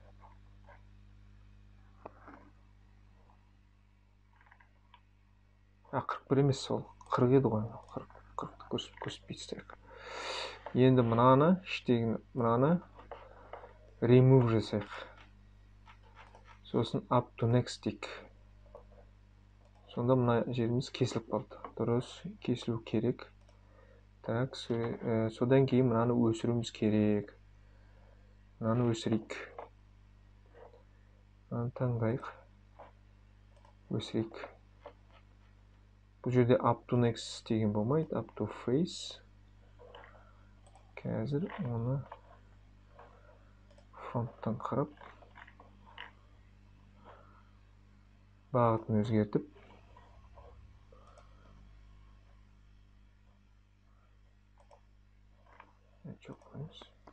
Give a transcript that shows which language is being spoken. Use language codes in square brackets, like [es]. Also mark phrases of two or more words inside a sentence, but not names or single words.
[kk] А, 41 емес сол. 40 еді ғой. 40 көрсетпейсек. Енді мынаны, іштегі мынаны remove жасайық. [en] Сосын up to next дейік. [kk] Сонда мына жеріміз кесіліп қалды. Дұрыс, кесілу керек. Так, содан кейін мынаны өсіруіміз керек. Мынаны өсірейік. Мынаны таңдайық. Өсірейік. Бұл жерде [en] up to next [kk] деген болмайды. [en] Up to face. [kk] Қазір оны фонттан қарап бағытын өзгертіп жоқ қойыңыз.